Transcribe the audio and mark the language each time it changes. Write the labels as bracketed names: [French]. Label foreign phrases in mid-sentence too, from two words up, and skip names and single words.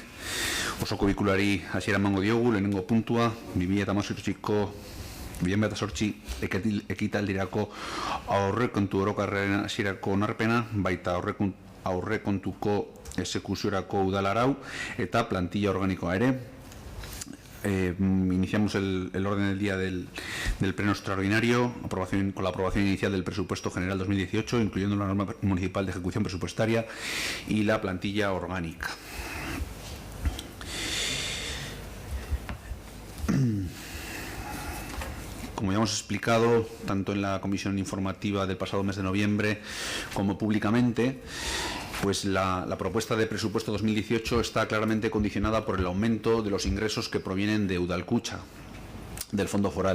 [Basque] Osoko bikulari hasiera emango diogu, lehenengo puntua, 2018 ekitaldirako aurrekontu orokorraren hasierako onarpena, baita aurrekontuko exekuziorako udalarau eta plantilla organikoa ere. [Spanish] Iniciamos el orden del día del pleno extraordinario con la aprobación inicial del presupuesto general 2018, incluyendo la norma municipal de ejecución presupuestaria y la plantilla orgánica. Como ya hemos explicado, tanto en la comisión informativa del pasado mes de noviembre como públicamente, pues la propuesta de presupuesto 2018 está claramente condicionada por el aumento de los ingresos que provienen de Udalkutxa, del Fondo Foral.